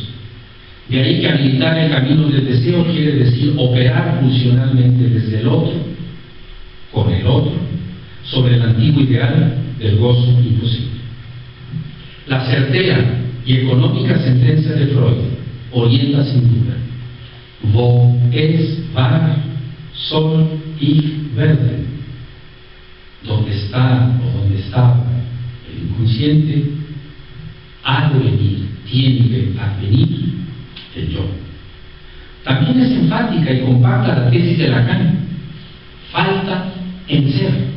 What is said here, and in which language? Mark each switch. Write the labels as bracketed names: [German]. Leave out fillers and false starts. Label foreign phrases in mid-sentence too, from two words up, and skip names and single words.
[Spanish] De ahí que habilitar el camino del deseo quiere decir operar funcionalmente desde el otro, con el otro, sobre el antiguo ideal del gozo imposible. La certera y económica sentencia de Freud orienta sin duda. [German] Wo es war, soll ich werden. [Spanish] Donde está o donde estaba el inconsciente, ha de venir, tiene que advenir el yo. También es enfática y compacta la tesis de Lacan. Falta en ser.